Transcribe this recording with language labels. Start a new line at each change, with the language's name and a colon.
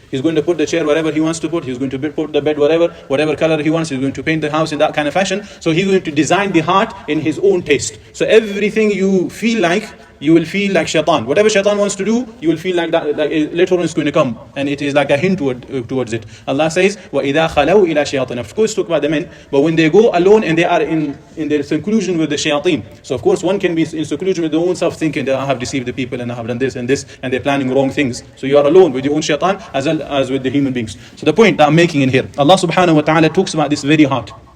English: He's going to put the chair wherever he wants to put. He's going to put the bed whatever color he wants. He's going to paint the house in that kind of fashion. So he's going to design the heart in his own taste. So everything you feel like, you will feel like shaitan. Whatever shaitan wants to do, you will feel like that. Like later on it's going to come, and it is like a hint towards it. Allah says,
Arabic: وَإِذَا خَلَوْا إِلَى شَيَاطِينَ.
English: Of course, talk about the men, but when they go alone and they are in their seclusion with the shayateen. So of course, one can be in seclusion with their own self, thinking that I have deceived the people and I have done this and this, and they're planning wrong things. So you are alone with your own shaitan as well as with the human beings. So the point that I'm making in here, Allah subhanahu wa ta'ala talks about this very heart.